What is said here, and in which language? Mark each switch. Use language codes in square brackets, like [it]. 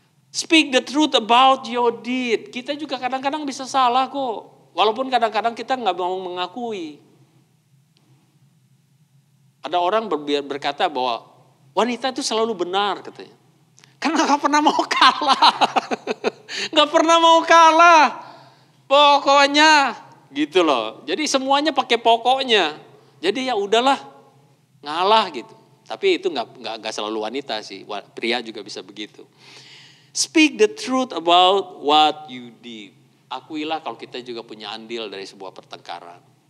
[en] Speak the truth about your deed. [id] Kita juga kadang-kadang bisa salah kok. Walaupun kadang-kadang kita gak mau mengakui. Ada orang berkata bahwa wanita itu selalu benar katanya. Karena gak pernah mau kalah. Gak pernah mau kalah. Pokoknya gitu loh. Jadi semuanya pakai pokoknya. Jadi ya udahlah. Ngalah gitu. Tapi itu nggak selalu wanita sih. Pria juga bisa begitu. [en] Speak the truth about what you did. [id] Akuilah kalau kita juga punya andil dari sebuah pertengkaran.